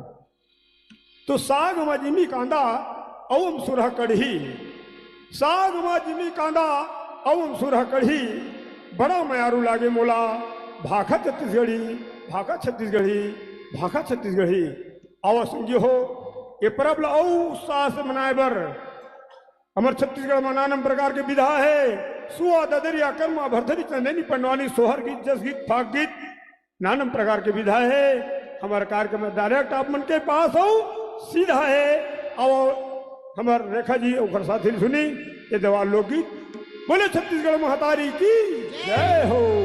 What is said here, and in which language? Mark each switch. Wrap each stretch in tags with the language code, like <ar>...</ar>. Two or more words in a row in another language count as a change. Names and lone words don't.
<hne>तो साग में जिमी कांदा और सुरह कढ़ी, साग में जिमी कांदा और सुरह कढ़ी बड़ा मयारू लागे मोला। भाखा छत्तीसगढ़ी, भाखा छत्तीसगढ़ी, भाखा छत्तीसगढ़ी। और समझिए हो ये परब ला उत्साह से मनाए बर हमारे छत्तीसगढ़ में नानम प्रकार के विधा है। सुआ ददरिया कर्मा भरथरी चंदेनी पंडवानी सोहर गीत जस गीत फाक गीत नानम प्रकार के विधा है। हमारे कार्यक्रम में डायरेक्ट आप मन के पास हो सीधा है। और हमारे रेखा जी और साथी सुनी ये देवार लोकगीत। बोले छत्तीसगढ़ महतारी की जय हो।</hne>